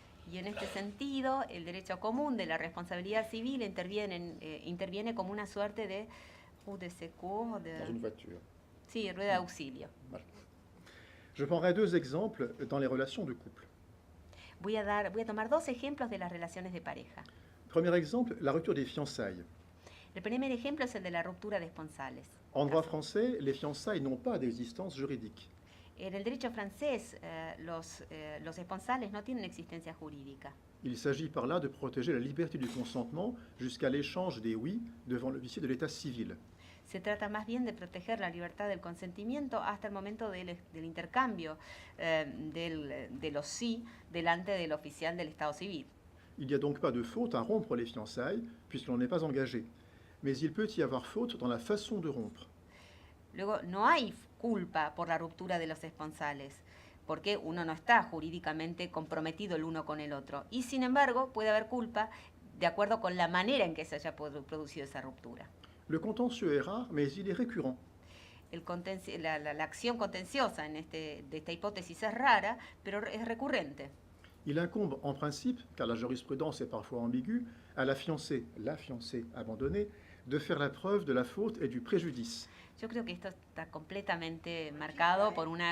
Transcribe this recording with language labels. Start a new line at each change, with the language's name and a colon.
Spanish: Y en este sentido, el derecho común de la responsabilidad civil interviene como una suerte de
French: roue de secours. Dans une voiture.
Spanish: Sí, rueda de auxilio.
French: Voilà. Je prendrai 2 exemples dans les relations de couple.
Spanish: Voy a tomar 2 ejemplos de las relaciones de pareja.
French: Premier exemple, la rupture des fiançailles.
Spanish: El primer ejemplo es el de la ruptura de esponsales.
French: En droit français, les fiançailles n'ont pas d'existence juridique.
Spanish: En el derecho francés, los esponsales no tienen existencia jurídica.
French: Il s'agit par là de protéger la liberté du consentement jusqu'à l'échange des oui devant l'officier de l'état civil.
Spanish: Se trata más bien de proteger la libertad del consentimiento hasta el momento del intercambio de los sí delante del oficial del Estado civil.
French: Il n'y a donc pas de faute à rompre les fiançailles puisque l'on n'est pas engagé. Mais il peut y avoir faute dans la façon de rompre.
Spanish: Luego, no hay culpa por la ruptura de los esponsales, porque uno no está jurídicamente comprometido el uno con el otro. Y sin embargo, puede haber culpa de acuerdo con la manera en que se haya producido esa ruptura.
French: Le contentieux est rare, mais il est récurrent.
Spanish: La acción contenciosa de esta hipótesis es rara, pero es recurrente.
French: Il incombe en principe, car la jurisprudence est parfois ambiguë, à la fiancée abandonnée, de faire la preuve de la faute et du préjudice.
Spanish: Yo creo que esto está completamente marcado por una